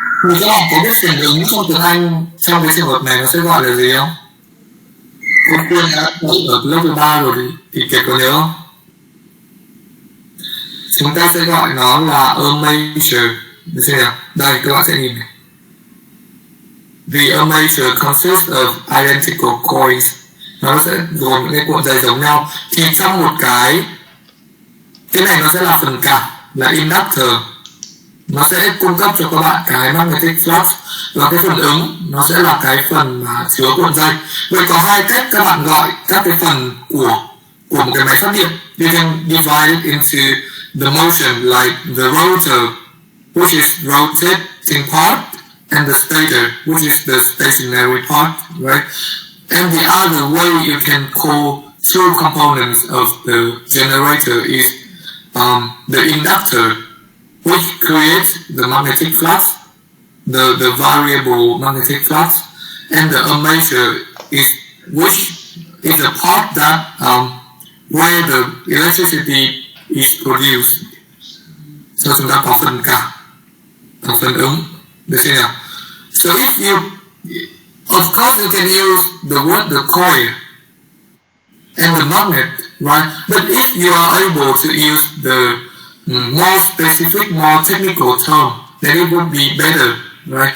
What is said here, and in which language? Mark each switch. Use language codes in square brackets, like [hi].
[vi] Thì các bạn có biết phần ứng trong tiếng Anh trong cái trường hợp này nó sẽ gọi là gì không? Cô Quyên đã ở lớp 13 rồi thì Kiệt có nhớ không? Chúng ta sẽ gọi nó là armature. Được chưa nào? Đây các bạn sẽ nhìn này. [en] The armature consists of identical coils. [vi] Nó sẽ gồm những cái cuộn dây giống nhau. Thì trong một cái này nó sẽ là phần cảm, là inductor. Nó sẽ cung cấp cho các bạn cái magnetic flux. Và cái phần ứng nó sẽ là cái phần mà chứa cuộn dây. Vậy có hai cách các bạn gọi các cái phần của một cái máy phát điện. [en] You can divide it into the motion like the rotor, which is rotating part, and the stator, which is the stationary part, right? And the other way you can call two components of the generator is the inductor, which creates the magnetic flux, the variable magnetic flux, and the armature which is the part that where the electricity is produced. [vi] So chúng ta có phần cảm và phần ứng. Được chưa nào? [en] So if you, of course you can use the coil and the magnet, right? But if you are able to use the more specific, more technical term, then it would be better, right?